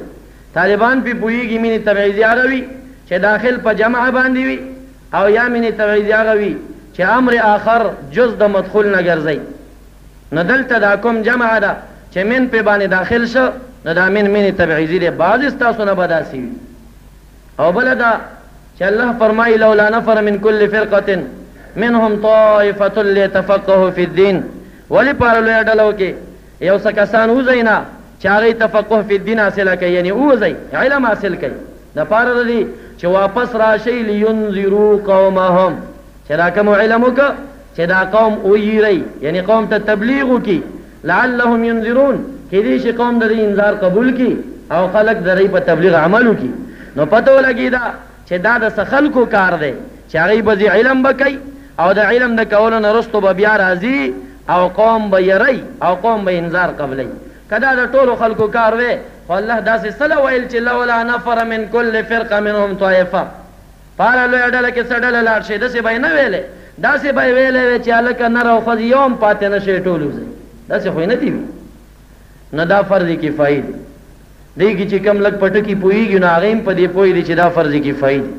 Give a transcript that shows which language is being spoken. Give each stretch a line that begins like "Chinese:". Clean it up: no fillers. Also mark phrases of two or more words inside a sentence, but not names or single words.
Pashto: طالبان پې پوهېږي مینې تبعیضي هغه وي چې داخل په جمع باندې وي، او یا مینې تبعیضي هغه وي چې امر آخر جز د مدخول نه ګرځي. نو دلته دا کوم جمع ده چې من پې باندې داخل شو، نو دا من مینې تبعیضي دی. بعضې ستاسو نه به داسې وي. او بله ده چې الله فرمایي
Arabic: لولا نفر من كل فرقة منهم طائفة ليتفقهوا في الدين.
Pashto: ولې پاره لویه ډله وکړي یو څه کسان وځئ نه چې هغوی
Arabic: تفقه فی الدین
Pashto: حاصله کوي، یعنې ووځئ علم حاصل کوي. د پاره د دې چې واپس راشئ
Arabic: لینذرو قومهم،
Pashto: چې دا کوم علم وکړه چې دا قوم ویری، یعنې قوم ته تبلیغ وکړي.
Arabic: لعلهم ینذرون،
Pashto: کیدای شي قوم د دې انذار قبول کړي او خلک د دې په تبلیغ عمل وکړي. نو پته ولګېده چې دا د څه خلکو کار دی چې هغوی به علم به کوي او د علم د کولو نه وروستو به بیا راځي او قوم به یری او قوم به انذار قبلوي. که دا د ټولو خلکو کار وی، خو الله داسې څه ویل چې
Arabic: لولا نفر من کل فرقه منهم طائفه،
Pashto: په هره لویه ډله کې څه ډله لاړ شي، داسې به یې نه ویلی. داسې به یې ویلی وی چې هلکه نر او ښځې یو هم پاتې نه شي، ټول وځئ. داسې خو یې نه دي وي. نو دا فرض کفایي دی. دې کې چې کوم لږ په ټکي پوهېږي نو هغې هم په دې پوهېږي چې دا فرض کفایي دی.